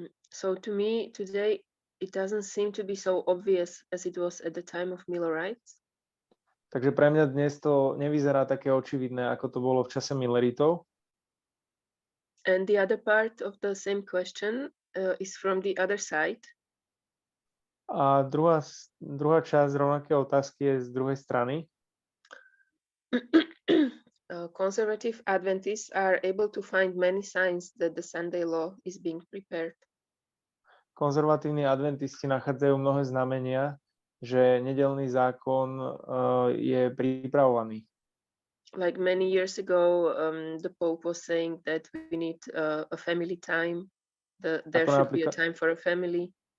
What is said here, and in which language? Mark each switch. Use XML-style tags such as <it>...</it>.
<en>So to me today it doesn't seem to be so obvious as it was at the time of Millerites.</en> <sk>Takže pre mňa dnes to nevyzerá také očividné, ako to bolo v čase Milleritov.</sk> <en>And the other part of the same question is from the other side.</en> <sk>A druhá časť rovnakej otázky je z druhej strany.</sk> <en>Conservative Adventists are able to find many signs that the Sunday law is being prepared.</en> <sk>Konzervatívni adventisti nachádzajú mnohé znamenia, že nedeľný zákon je pripravovaný.</sk> <en>Like many years ago, the Pope was saying that we need a family time. There should be a time for a family.</en>